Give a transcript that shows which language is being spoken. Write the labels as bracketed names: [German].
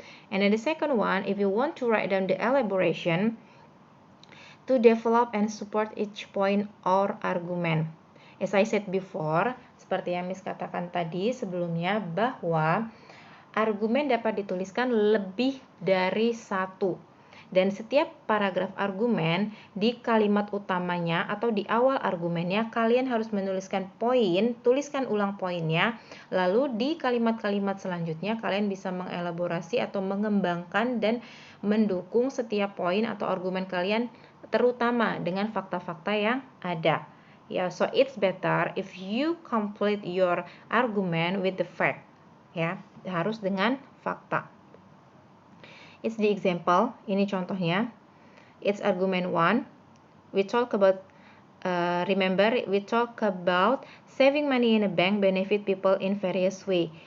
[English] And then the second one, if you want to write down the elaboration, to develop and support each point or argument. As I said before, [Indonesian] seperti yang Miss katakan tadi sebelumnya, bahwa argumen dapat dituliskan lebih dari satu. Dan setiap paragraf argumen di kalimat utamanya atau di awal argumennya kalian harus menuliskan poin, tuliskan ulang poinnya. Lalu di kalimat-kalimat selanjutnya kalian bisa mengelaborasi atau mengembangkan dan mendukung setiap poin atau argumen kalian, terutama dengan fakta-fakta yang ada. [English] Ya, so it's better if you complete your argument with the fact. [Indonesian] Ya, harus dengan fakta. [English] It's the example. [Indonesian] Ini contohnya. [English] It's argument 1. We talk about remember, we talk about saving money in a bank benefit people in various way.